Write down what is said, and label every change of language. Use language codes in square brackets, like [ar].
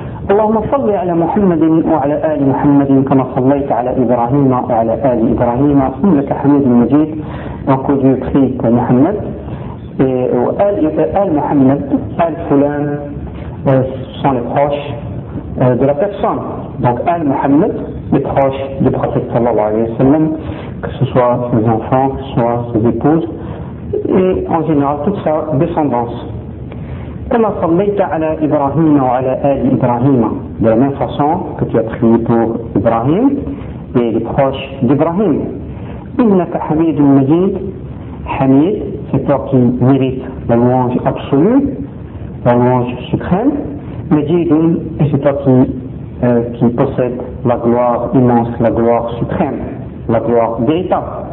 [ar] اللهم صل على محمد وعلى آل محمد كما صليت على إبراهيم وعلى آل إبراهيم إنك حميد مجيد. [fr] Donc Dieu prie pour Mohamed et Al Mohamed, Al Fulan, sont les proches de la personne. Donc Al Mohamed, les proches du prophète [ar] sallallahu alayhi wa sallam, [fr] que ce soit ses enfants, que ce soit ses épouses, et en général toute sa descendance. [ar] كما صليت على إبراهيم وعلى آل إبراهيم. [fr] De la même façon que tu as prié pour Ibrahim et les proches d'Ibrahim. [ar] إنك حميد مجيد. [fr] حميد, c'est toi qui mérite la louange absolue, la louange suprême. مجيد, c'est toi qui possède la gloire immense, la gloire suprême, la gloire véritable.